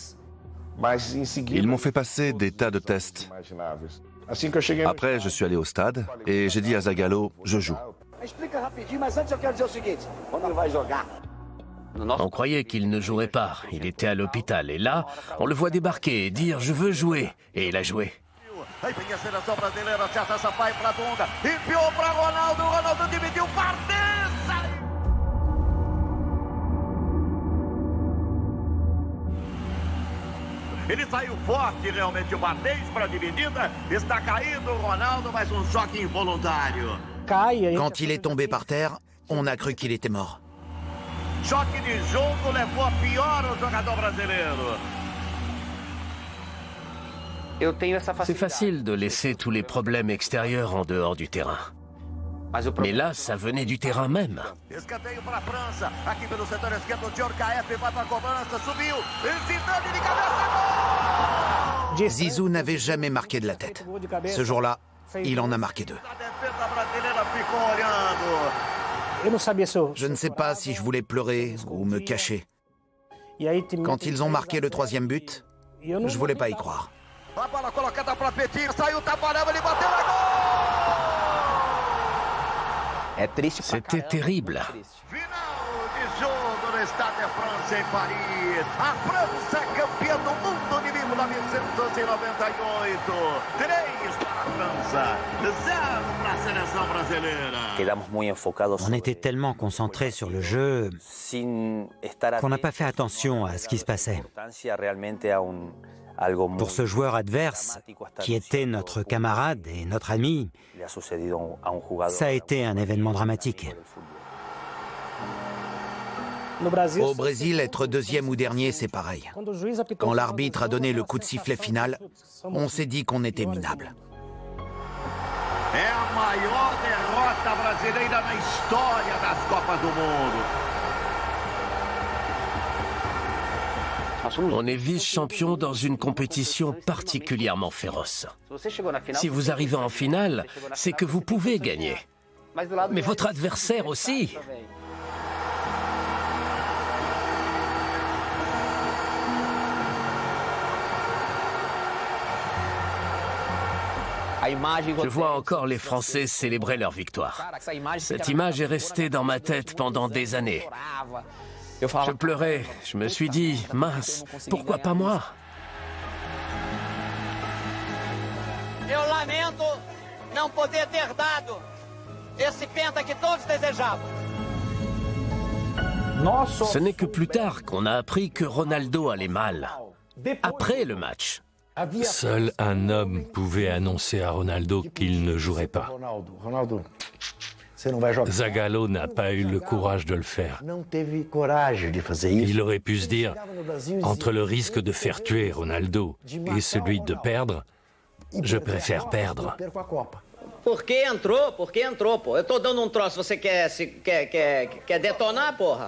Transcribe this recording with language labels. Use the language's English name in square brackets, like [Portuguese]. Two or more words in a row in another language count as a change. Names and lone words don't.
[French] Ils m'ont fait passer des tas de tests. Après, je suis allé au stade et j'ai dit à Zagallo, je joue. On croyait qu'il ne jouerait pas, il était à l'hôpital. Et là, on le voit débarquer et dire « Je veux jouer ». Et il a joué. [Portuguese] Aí vem a seleção brasileira, acerta essa pai para Dunga, enfiou para Ronaldo, Ronaldo dividiu, Bardensa! Ele saiu forte realmente, o Bardensa para a dividida, está caído o Ronaldo, mais um choque involuntário. [French] Quand il est tombé par terre, on a cru qu'il était mort. [Portuguese] Choque de jogo levou a pior o jogador brasileiro. [French] C'est facile de laisser tous les problèmes extérieurs en dehors du terrain. Mais là, ça venait du terrain même. [Portuguese] Escanteio para a França, aqui pelo setor esquerdo, Djorkaeff vai para a cobrança, subiu, Zidane de cabeça, [French] Zizou n'avait jamais marqué de la tête. Ce jour-là, il en a marqué 2. Je ne sais pas si je voulais pleurer ou me cacher. Quand ils ont marqué le 3e but, je ne voulais pas y croire. [Portuguese] A bola colocada para Petit, saiu Taparello, ele bateu, é gol! [French] C'était terrible. [Portuguese] Final de jogo no Stade de France em Paris. A França campeã do mundo de 1998. 3 para a França, 0 para a seleção brasileira. [French] On était tellement concentrés sur le jeu qu'on n'a pas fait attention à ce qui se passait. Pour ce joueur adverse, qui était notre camarade et notre ami, ça a été un événement dramatique. Au Brésil, être 2e ou dernier, c'est pareil. Quand l'arbitre a donné le coup de sifflet final, on s'est dit qu'on était minable. [Portuguese] É a maior derrota brasileira na história das Copas do Mundo. [French] On est vice-champion dans une compétition particulièrement féroce. Si vous arrivez en finale, c'est que vous pouvez gagner. Mais votre adversaire aussi. Je vois encore les Français célébrer leur victoire. Cette image est restée dans ma tête pendant des années. Je pleurais, je me suis dit, mince, pourquoi pas moi? [Portuguese] Eu lamento não poder ter dado esse penta que todos desejavam. [French] Ce n'est que plus tard qu'on a appris que Ronaldo allait mal, après le match. Seul un homme pouvait annoncer à Ronaldo qu'il ne jouerait pas. Zagallo n'a pas eu le courage de le faire. Il aurait pu se dire, entre le risque de faire tuer Ronaldo et celui de perdre, je préfère perdre. [Portuguese] Por que entrou? Por que entrou, pô? Eu tô dando um troço, você quer detonar, porra?